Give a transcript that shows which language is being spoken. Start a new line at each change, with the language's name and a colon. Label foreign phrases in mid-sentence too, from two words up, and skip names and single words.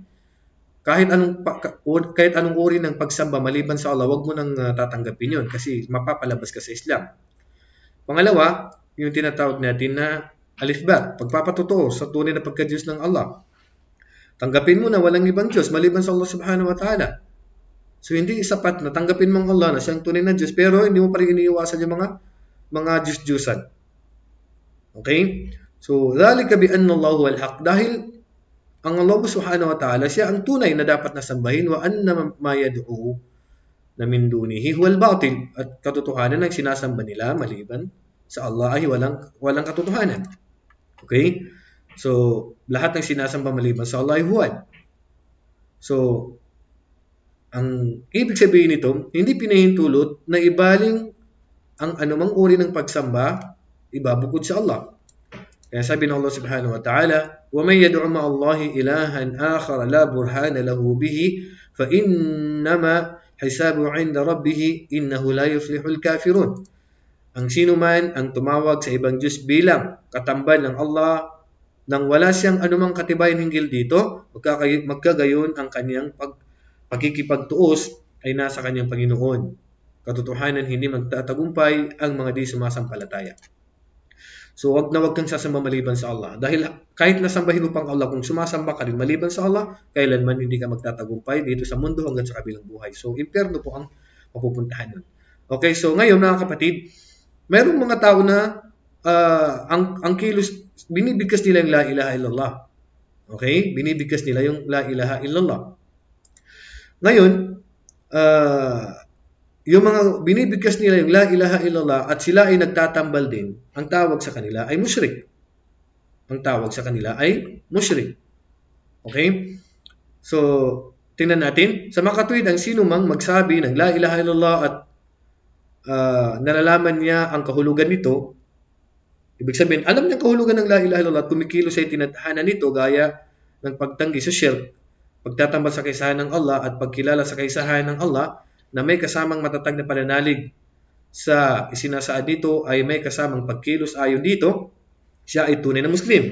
Filipino: Kahit anong uri ng pagsamba maliban sa Allah, wag mo nang tatanggapin yun kasi mapapalabas ka sa Islam. Pangalawa, yung tinatawag natin na alifba, pagpapatotoo sa tunay na pagka-Diyos ng Allah. Tanggapin mo na walang ibang Diyos maliban sa Allah
Arabic: سبحانه وتعالى.
Filipino: So hindi sapat na tanggapin mo ang Allah na siyang tunay na Diyos pero hindi mo pa rin iniiwasan yung mga Diyos-Diyusan. Okay? So,
Arabic: ذلك بأن الله الحق.
Filipino: Dahil ang Allah
Arabic: سبحانه وتعالى,
Filipino: siya ang tunay na dapat nasambahin
Arabic: وأن ما يدعون من دونه هو الباطل.
Filipino: At katotohanan ng sinasamba nila maliban sa Allah ay walang katotohanan. Okay? So, lahat ng sinasamba maliban sa Allah ay huwad. So, ang ibig sabihin nito, hindi pinahintulot na ibaling ang anumang uri ng pagsamba ibabukod sa Allah. Kaya sabi ng Allah subhanahu wa ta'ala,
Arabic: وَمَنْ يَدْعُ مَعَ اللَّهِ إِلَهًا آخَرَ لَا بُرْهَانَ لَهُ بِهِ فَإِنَّمَا حِسَابُهُ عِنْدَ رَبِّهِ إِنَّهُ لَا يُفْلِحُ الْكَافِرُونَ.
Filipino: Ang sino man ang tumawag sa ibang Diyos bilang katambal ng Allah nang wala siyang anumang katibayan hinggil dito, magkagayon ang kanyang pagkikipagtuos ay nasa kanyang Panginoon. Katotohanan hindi magtatagumpay ang mga di sumasampalataya. So, wag kang sasamba maliban sa Allah. Dahil kahit nasambahin mo pang Allah, kung sumasamba ka rin maliban sa Allah, kailanman hindi ka magtatagumpay dito sa mundo hanggang sa kabilang buhay. So, impyerno po ang mapupuntahan nun. Okay, so ngayon mga kapatid, mayroong mga tao na ang kilos, binibigkas nila yung
Arabic: لا إله إلا الله.
Filipino: Okay? Binibigkas nila yung
Arabic: لا إله إلا الله.
Filipino: Ngayon, yung mga binibigkas nila yung
Arabic: لا إله إلا الله
Filipino: at sila ay nagtatambal din, ang tawag sa kanila ay musyrik. Ang tawag sa kanila ay musyrik. Okay? So, tingnan natin. Sa makatuwid, ang sino mang magsabi ng
Arabic: لا إله إلا الله
Filipino: at nalalaman niya ang kahulugan nito, ibig sabihin, alam niya ang kahulugan ng
Arabic: لا إله إلا الله
Filipino: at kumikilos ay tinadhana nito gaya ng pagtanggi sa shirk, pagtatambal sa kaisahan ng Allah at pagkilala sa kaisahan ng Allah, na may kasamang matatag na pananalig sa isinasaad dito ay may kasamang pagkilos ayon dito, siya ay tunay na Muslim.